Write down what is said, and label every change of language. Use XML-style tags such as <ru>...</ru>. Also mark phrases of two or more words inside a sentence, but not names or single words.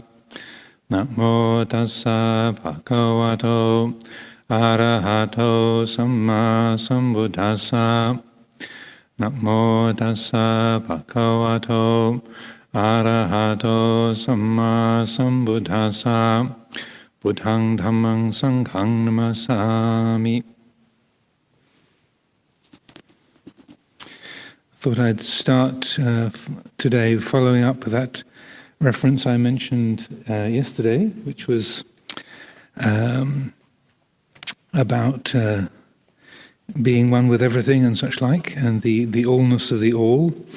<pi>Namo tassa bhagavato arahato samma sambuddhassa. Namo tassa bhagavato arahato samma sambuddhassa. Buddhang dhammang sanghang namasami.</pi> <en>Thought I'd start today following up with that reference I mentioned yesterday, which was about being one with everything and such like, and the allness of the all.</en>